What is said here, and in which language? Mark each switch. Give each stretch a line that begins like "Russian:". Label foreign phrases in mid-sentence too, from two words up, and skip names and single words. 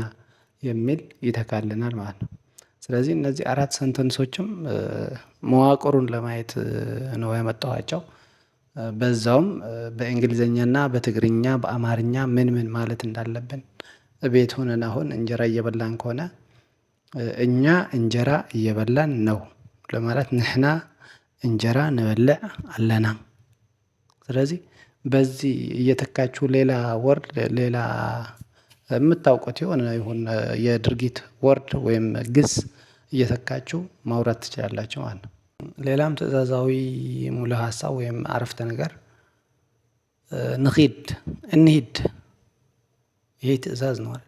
Amharic: የሚል ይተካልናል ማለት ነው። ስለዚህ እነዚህ አራት ሰንተንሶችም መዋቅሩን ለማየት ነው ያመጣኋቸው። በዛውም በእንግሊዘኛና በትግርኛ በአማርኛ ምን ምን ማለት እንዳለብን ቤት ሆነን አሁን እንጀራ እየበላን ከሆነ እኛ እንጀራ እየበላን ነው ለማለት
Tigrinya: ንሕና እንጀራ ንበልዕ
Amharic: አለና። ስለዚህ በዚህ እየተካችሁ ሌላ ወርድ ሌላ የምታውቁት ይሁን የድርጊት ወርድ ወይም ግስ እየተካችሁ ማውራት ትችላላችሁ ማለት ነው። ሌላም ትእዛዛዊ ሙሉ ሀሳብ ወይም አረፍተ ነገር ንኺድ እንሂድ። ይሄ ትእዛዝ ነው አይደል?